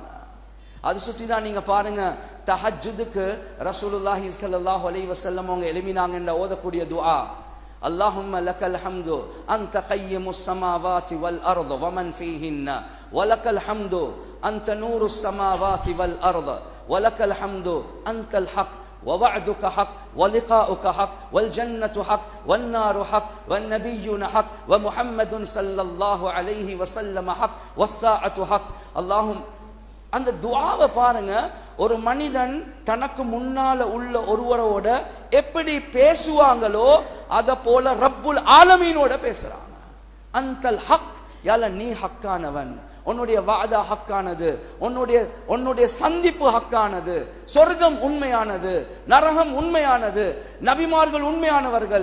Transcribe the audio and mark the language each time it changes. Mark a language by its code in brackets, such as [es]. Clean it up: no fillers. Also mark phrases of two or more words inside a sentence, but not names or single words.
[ta] அது சுற்றி தான் நீங்க பாருங்க, தஹஜ்ஜுதுக்கு ரசூலுல்லாஹி [ar] صلى الله عليه وسلم [ta] அவங்க எழுமினாங்க என்ற ஓதக்கூடிய துஆ, [ar] اللهم لك الحمد أنت قيم السماوات والأرض ومن فيهن ولك الحمد أنت نور السماوات والأرض ولك الحمد أنت الحق ووعدك حق ولقاؤك حق والجنة حق والنار حق والنبيون حق ومحمد صلى الله عليه وسلم حق والساعة حق. [ta] اللهم அந்த துஆவை பாருங்க, ஒரு மனிதன் தனக்கு முன்னால உள்ள ஒருவரோட எப்படி பேசுவாங்களோ அத போல [ar] رب العالمين [ta] பேசுறாங்க. [ar] أنت الحق, [ta] யால நீ ஹக்கானவன், உன்னுடைய வாதா ஹக்கானது, உன்னுடைய சந்திப்பு ஹக்கானது, சொர்க்கம் உண்மையானது, நரகம் உண்மையானது, நபிமார்கள் உண்மையானவர்கள்.